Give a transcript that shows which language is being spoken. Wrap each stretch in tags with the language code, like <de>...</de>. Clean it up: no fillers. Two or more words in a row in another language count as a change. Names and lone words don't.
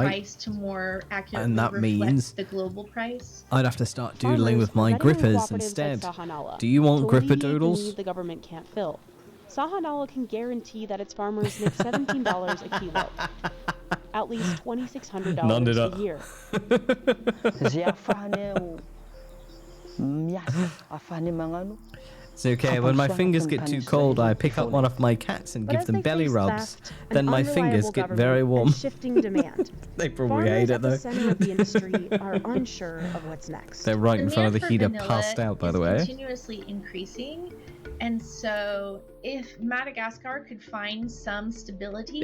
<en>price to more accurately And that reflect means the global price. I'd have to start doodling Farmers with my are betting on grippers cooperatives instead. Like Sahanala Do you want to gripper alleviate the doodles? need the government can't fill. Sahanala can guarantee that its farmers make $17 a kilo, at least $2,600 a year.</en> <mg>Zay ahafahany miasa, ahafahany magnano.</mg> <en>It's okay, when my fingers get too cold, I pick up one of my cats and But give as them they belly face rubs. theft, Then an my fingers unreliable get very government, warm. and shifting demand, They probably farmers hate it at the though. center of the industry are unsure of what's next. They're right in front of the Demand for heater, vanilla passed out, by is the way. continuously increasing, and so if Madagascar could find some stability,</en>